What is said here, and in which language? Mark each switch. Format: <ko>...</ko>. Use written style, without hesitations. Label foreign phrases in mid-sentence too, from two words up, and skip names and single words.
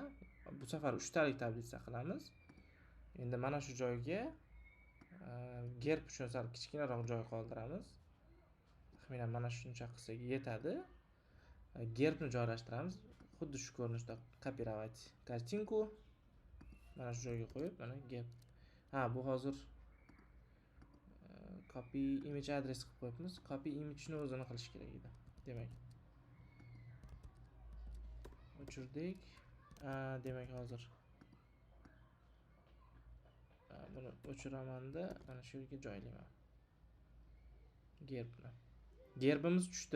<uz>Bu safar 3talik tablitsa qilamiz. Endi mana shu joyga gerb uchun sal kichkinaroq joy qoldiramiz. Taxminan mana shuncha qilsak yetadi. Gerbni joylashtiramiz. Xuddi shu ko'rinishda</uz> <ru>копировать картинку.</ru> <uz>Mana shu joyga qo'yib, mana gerb. Bu hozir</uz> <en>copy image address</en> <uz>qilib qo'yibmiz.</uz> <en>Copy image'ni</en> <uz>o'zini qilish kerak edi. Demak, o'chirdik. Demak, hozir buni o'chiraman-da, mana shu yerga joylayman. Gerbni. Gerbimiz tushdi.</uz>